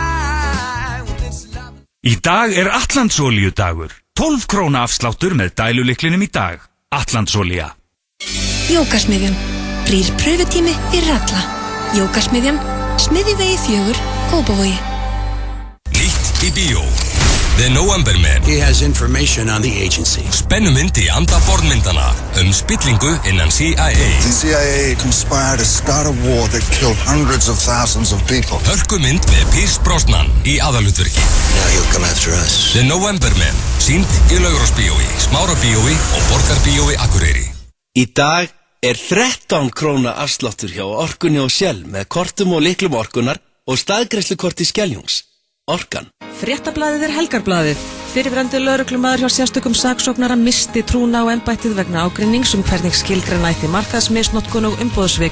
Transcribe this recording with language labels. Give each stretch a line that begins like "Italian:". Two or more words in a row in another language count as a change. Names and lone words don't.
Icelandic: Í dag er Atlandsolíudagur. 12 króna afsláttur með dælulyklinum í dag. Atlandsolía. Jókasmiðjan. Rýr pröfutími fyrir alla. Jókasmiðjan. Smiðjuvegi 4, Kópavogi. Nýtt í bíó.
English: The November Man. He has information on the agency.
Icelandic: Spennumynd í anda borðmyndana spillingu innan CIA.
English: The CIA conspired to start a war that killed hundreds of thousands of people.
Icelandic: Hörkumynd með Pierce Brosnan í aðalhlutverki.
English: Now you'll come after us. The November Man.
Icelandic: Sýnd í Laugrársbíói, Smárabíói og Borgarbíói Akureyri. Í dag er 13 króna afsláttur hjá Orkunni og Shell með kortum og lyklum Orkunnar og staðgreiðslukorti Skeljungs. Orkan. Fréttablaðið er helgarblaðið. Fyrirverandi lögreglumaður hjá sérstökum saksóknara misti trúna á embættið vegna ágreinings hvernig skilgreina ætti markaðsmisnotkun og umboðsvik.